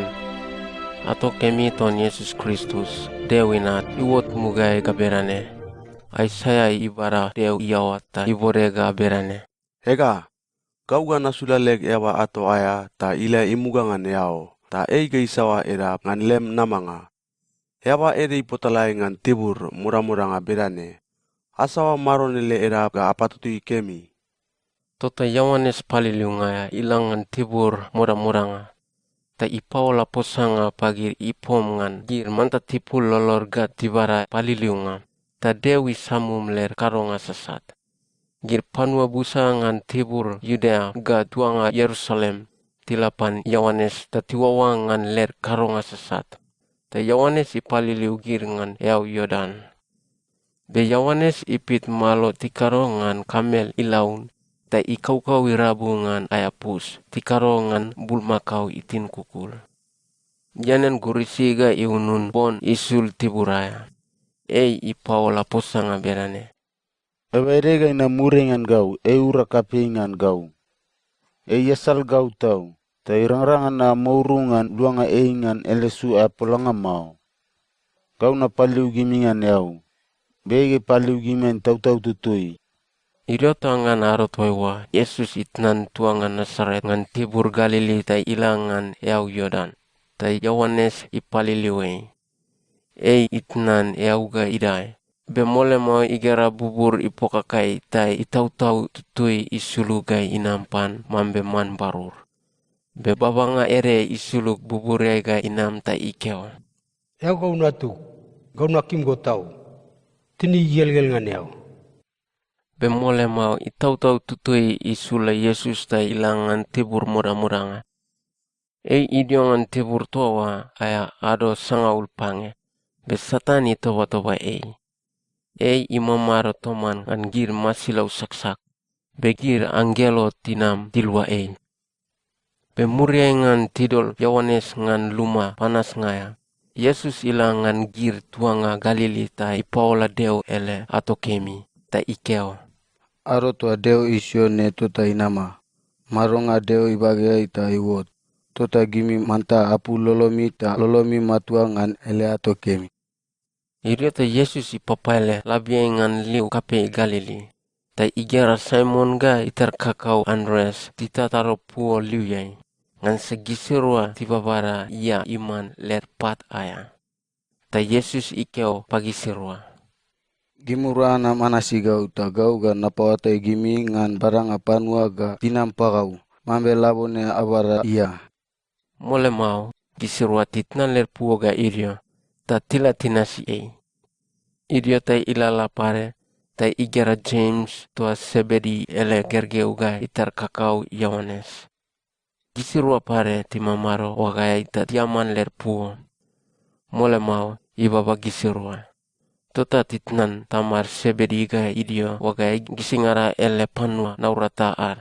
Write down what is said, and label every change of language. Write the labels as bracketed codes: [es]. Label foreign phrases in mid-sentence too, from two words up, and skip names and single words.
[tbc] Atau kami ton Yesus Kristus dewinat iwot mugai gaberane. Aisaya ibara dew iawata iborega berane. Ega, kau gana sulalek ewa ato aya ta ila imugangan yao, ta eiga isawa era ngan lem namanga. Ewa ere ipotalai ngan tibur mura-muranga berane. Asawa maronile era ga apatutui kemi. Tota Yohanes paliliungaya ilangan tibur mura-muranga. Ta ipaola posanga pagir ipom ngan gir manta tipul lolor gat tibara paliliunga. Ta dewi samum ler karonga sesat. Gir panua busa ngan tibur Yudea ga tuanga Yerusalem. Tilapan Yohanes ta tiwawa ngan ler karonga sesat. Ta Yohanes ipaliliu gir ngan yau Yordan. Be Yohanes ipit malo tikaro ngan kamel ilaun. Ta ikau-kau irabu ngan ayapus, tikaro ngan bulmakau itin kukul. Janen gurisiga iunun bon isul tiburaya. Ei ipaola posanga berane. Ewerega ina murengan gau, ura kapingan gau. Yesal gau tau, ta irang-rangan na maurungan luanga eingan elesu apolanga mau. Gau na paliu gimingan yau, bege paliu gimen tau-tau tutui. Idiota ngan arotwewa, Yesus itnan tuangan Nasaret ngan tibur Galili ta ilangan yau Yordan. Ta Yohanes ipaliliwe. Ei itnan yauga idai. Bemole mau igera bubur ipokakai ta itau-tau tutui isulugai inampan mambe man barur. Be babanga ere isuluk bubur ga inam ta ikeo. Yau gau natu, gau nakim go tau. Tini yel-yel ngan yau. Bemole mau itau-tau tutui isula Yesus ta ilangan tibur mura-muranga. Ei idiongan tibur toa aya ado sangaul pange. Be satani toba-toba ei. Ei imamaro toman kan gir masilau saksak. Be gir anggelo tinam tilwa ei. Be muria ngan tidol Yohanes ngan luma panas ngaya. Yesus ilangan gir tuanga Galili ta ipaola deo ele atau kemi ta ikeo. Aro tua deo isio ne tota inama. Maronga deo ibagea ita iwot. Tota gimi manta apu lolomi ta lolomi matua ngan ele ato kemi. Idiota Yesus ipapaile labia ngan liu kape Galili. Ta igera Simon ga itar kakau Andres titataro puo liu yai. Ngan segisirua tibabara ia iman lerpat aya. Ta Yesus ikeo pagi sirua. Gimurana manasi gau ta gau ga napawatai gimi ngan barang apanua ga tinampagau. Mambe labone abara iya. Mole mau gisirua titnan lerpuo ga irio. Ta tila tinasi ei. Irio ta ilala pare. Ta igera James tua Sebedi ele gergeu ga itar kakau Yohanes. Gisirua pare timamaro wagaya ita tiaman lerpuo. Mole mau ibaba gisirua. Tota titnan tamar Sebedi ga idio wagaya gisingara ele panua naurataar.